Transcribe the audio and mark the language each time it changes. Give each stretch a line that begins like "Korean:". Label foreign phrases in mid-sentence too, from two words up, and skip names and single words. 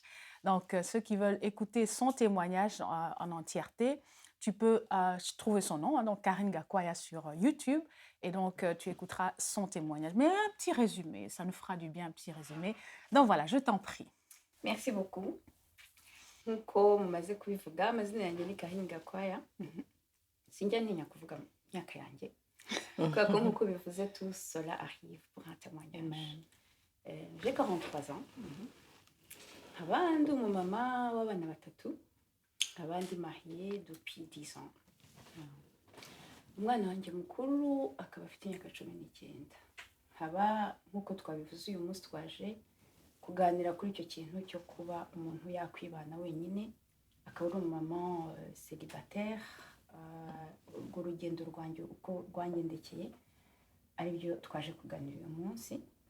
French: Donc, ceux qui veulent écouter son témoignage en entièreté, tu peux trouver son nom, hein, donc Karine Gakwaya sur YouTube. Et donc, tu écouteras son témoignage. Mais un petit résumé, ça nous fera du bien, un petit résumé. Donc voilà, je t'en prie. Merci beaucoup.
Kinyarwanda: Nk'uko mumaze kubivuga amazina yanjye ni Karine Gakwaya. Sinjya ntinya kuvuga imyaka yanjye kubera ko nk'uko bivuze
French: tout cela arrive pour un témoignage. J'ai 43 ans.
Kinyarwanda: Nkaba ndi umumama w'abana batatu, nkaba ndi
French: mariée depuis 10 ans.
Kinyarwanda: Umwana wanjye mukuru akaba afite imyaka 19. Nkaba nk'uko twabivuze uyu munsi twaje kuganira kuri icyo kintu cyo kuba umuntu yakwibana wenyine, akaba ari umumama célibataire. Urwo rugendo rwanjye uko rwangendekeye ari byo twaje kuganira uyu munsi.